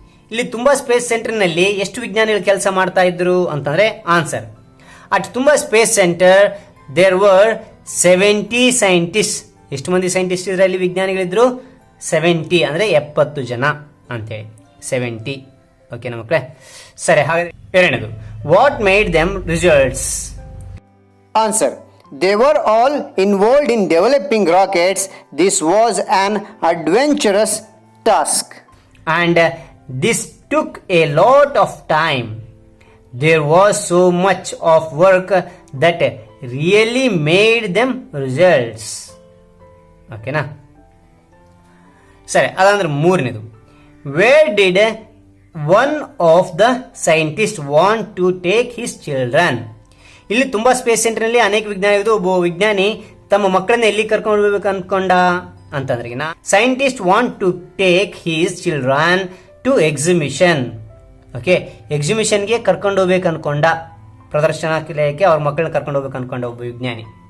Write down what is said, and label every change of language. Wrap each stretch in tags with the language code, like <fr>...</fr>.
<kn>ಇಲ್ಲಿ ತುಂಬಾ space centre ನಲ್ಲಿ ಎಷ್ಟು ವಿಜ್ಞಾನಿಗಳು ಕೆಲಸ ಮಾಡ್ತಾ ಇದ್ರು ಅಂತಂದ್ರೆ</kn> <en>Answer at ತುಂಬಾ space centre there were 70 scientist.</en> <kn>ಎಷ್ಟು ಮಂದಿ ಸೈಂಟಿಸ್ಟ್ ಇದ್ರೆ ಅಲ್ಲಿ ವಿಜ್ಞಾನಿಗಳಿದ್ರು? 70 ಅಂದ್ರೆ 70 ಜನ ಅಂತೇಳಿ 70. ಓಕೆನಾ ಮಕ್ಕಳೇ? ಸರಿ, ಹಾಗಾದ್ರೆ ಎರಡನೇದು,</kn> <en>What made them results. Answer. They were all involved in developing rockets. This was an adventurous task. And this took a lot of time. There was so much of work that really made them results. ಓಕೆನಾ?</en> <kn>ಸರಿ, ಅದಂದ್ರೆ ಮೂರನೇದು,</kn> <en>Where did one of the scientists want to take his children.</en> <kn>ಇಲ್ಲಿ ತುಂಬಾ space centre ನಲ್ಲಿ ಅನೇಕ ವಿಜ್ಞಾನಿಗಳು, ಒಬ್ಬ ವಿಜ್ಞಾನಿ ತಮ್ಮ ಮಕ್ಕಳನ್ನ ಎಲ್ಲಿ ಕರ್ಕೊಂಡು ಹೋಗ್ಬೇಕು ಅನ್ಕೊಂಡ ಅಂತಂದ್ರೆ</kn> <en>Scientist want to take his children to exhibition.</en> <kn>Okay, ಎಕ್ಸಿಬಿಷನ್ಗೆ ಕರ್ಕೊಂಡು ಹೋಗ್ಬೇಕು ಅನ್ಕೊಂಡ ಪ್ರದರ್ಶನಾಲಯಕ್ಕೆ ಅವ್ರ ಮಕ್ಕಳನ್ನ ಕರ್ಕೊಂಡು ಹೋಗ್ಬೇಕು ಅನ್ಕೊಂಡು ಒಬ್ಬ ವಿಜ್ಞಾನಿ.</kn>